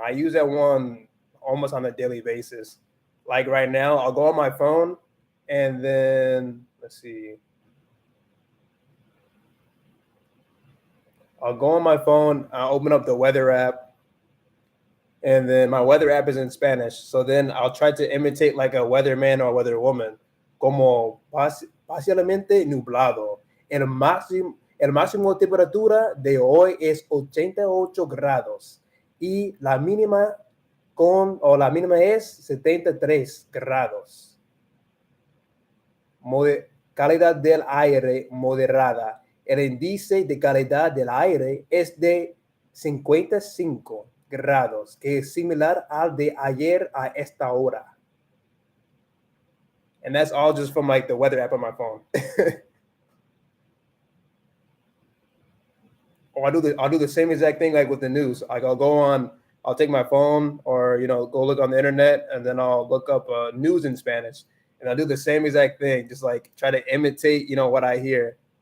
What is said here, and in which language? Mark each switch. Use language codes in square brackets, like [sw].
[en] I use that one almost on a daily basis. Like right now, I'll go on my phone and then let's see. I'll go on my phone, I'll open up the weather app, and then my weather app is in Spanish. So then I'll try to imitate like a weatherman or a weatherwoman. [es] Como parcialmente nublado. El máximo temperatura de hoy es 88 grados y la mínima la mínima es 73 grados. Calidad del aire moderada. El índice de calidad del aire es de 55 grados, que es similar al de ayer a esta hora. [en] And that's all just from like the weather app on my phone. Or I'll do the same exact thing like with the news. Like I'll take my phone or go look on the internet, and then I'll look up news in Spanish, and I'll do the same exact thing, just like try to imitate what I hear.